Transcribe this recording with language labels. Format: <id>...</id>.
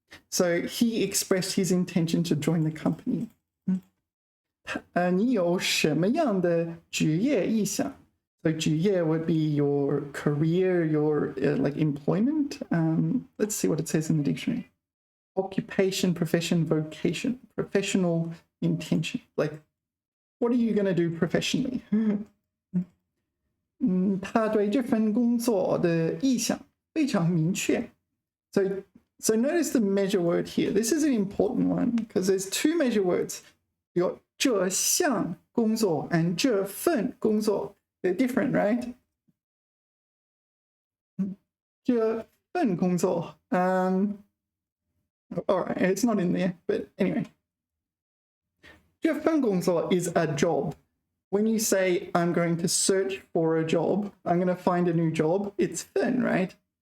<en>So he expressed his intention to join the company.</en> <zh>你有什么样的职业意向?</zh> <en>So 职业 would be your career, your like employment. Let's see what it says in the dictionary. Occupation, profession, vocation, professional intention. Like, what are you going to do professionally?</en> <zh>他对这份工作的意向非常明确.</zh> <en>So notice the measure word here. This is an important one because there's two measure words. You got</en> <zh>这项工作</zh> <en>and</en> <zh>这份工作.</zh> <en>They're different, right?</en> <zh>这份工作.</zh> <en>All right, it's not in there, but anyway.</en> <zh>这份工作</zh> <en>is a job. When you say, I'm going to search for a job, I'm going to find a new job, it's 份, right?</en>